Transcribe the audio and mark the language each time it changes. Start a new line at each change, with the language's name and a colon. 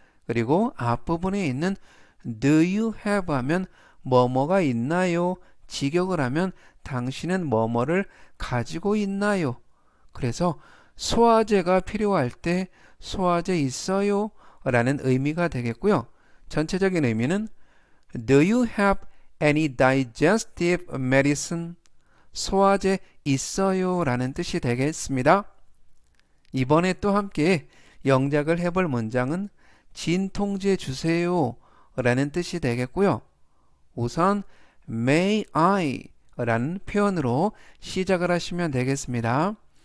Korean: 그리고 앞부분에 있는
English: do you have
Korean: 하면 뭐뭐가 있나요? 직역을 하면 당신은 뭐뭐를 가지고 있나요? 그래서 소화제가 필요할 때 소화제 있어요? 라는 의미가 되겠고요. 전체적인 의미는
English: Do you have any digestive medicine?
Korean: 소화제 있어요? 라는 뜻이 되겠습니다. 이번에 또 함께 영작을 해볼 문장은 진통제 주세요 라는 뜻이 되겠고요. 우선
English: May I
Korean: 라는 표현으로 시작을 하시면 되겠습니다.